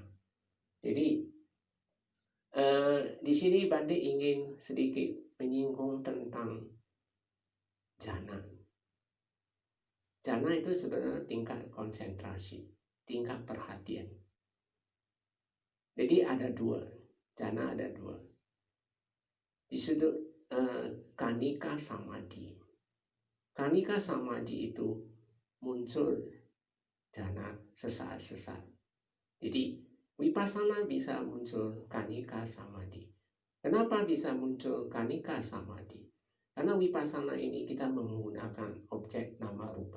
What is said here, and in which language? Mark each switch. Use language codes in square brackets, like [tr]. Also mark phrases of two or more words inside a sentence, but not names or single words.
[id] Jadi di sini Bante ingin sedikit menyinggung tentang jhana. Jhana itu sebenarnya tingkat konsentrasi, tingkat perhatian. Jadi ada dua, jhana ada dua. Di sudut [pi] kanika samadhi. Kanika samadhi [id] itu muncul jhana sesaat-sesaat. Jadi vipassana bisa muncul [pi] kanika samadhi. [id] Kenapa bisa muncul [pi] kanika samadhi? [id] Karena vipassana ini kita menggunakan objek [pi] nama rupa.